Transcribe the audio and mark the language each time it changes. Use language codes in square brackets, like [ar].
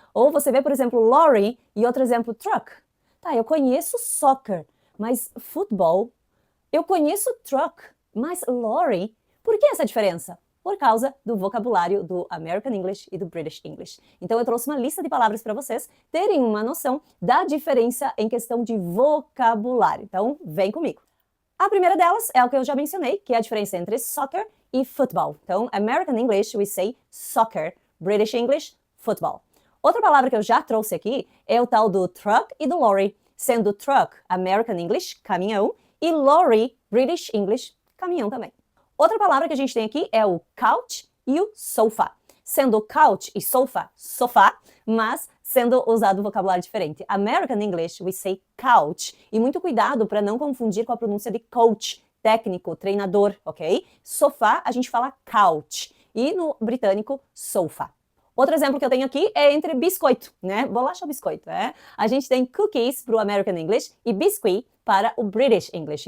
[pt] Ou você vê, por exemplo, lorry e outro exemplo, truck. Tá, eu conheço soccer, mas futebol, eu conheço truck, mas lorry, por que essa diferença? Por causa do vocabulário do American English e do British English. Então eu trouxe uma lista de palavras para vocês terem uma noção da diferença em questão de vocabulário. Então vem comigo. A primeira delas é o que eu já mencionei, que é a diferença entre soccer e football. [en] Então, American English, we say soccer. British English, football. [pt] Outra palavra que eu já trouxe aqui é o tal do truck e do lorry. Sendo truck, American English, caminhão, e lorry, British English, caminhão também. Outra palavra que a gente tem aqui é o couch e o sofá. Sendo couch e sofá, sofá, mas sendo usado um vocabulário diferente. [en] American English, we say couch. [pt] E muito cuidado para não confundir com a pronúncia de coach, técnico, treinador, ok? Sofá, a gente fala couch. e no britânico, sofa. Outro exemplo que eu tenho aqui é entre biscoito, né? Bolacha ou biscoito, né? A gente tem cookies para o American English e biscuit para o British English.